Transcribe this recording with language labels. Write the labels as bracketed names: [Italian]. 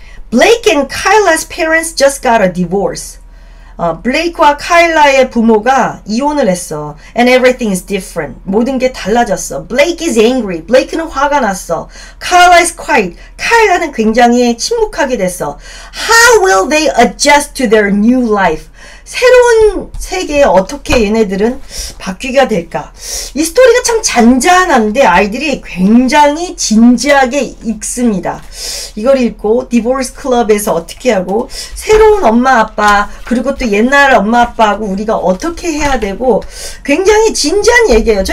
[English] Blake and Kyla's parents just got a divorce. [Korean] 블레이크와 카일라의 부모가 이혼을 했어. [English] And everything is different. [Korean] 모든 게 달라졌어. [English] Blake is angry. [Korean] 블레이크는 화가 났어. [English] Kyla is quiet. [Korean] 카일라는 굉장히 침묵하게 됐어. [English] How will they adjust to their new life? [Korean] 새로운 세계에 어떻게 얘네들은 바뀌게 될까? 이 스토리가 참 잔잔한데 아이들이 굉장히 진지하게 읽습니다. 이걸 읽고 디보스 클럽에서 어떻게 하고 새로운 엄마 아빠 그리고 또 옛날 엄마 아빠하고 우리가 어떻게 해야 되고 굉장히 진지한 얘기예요.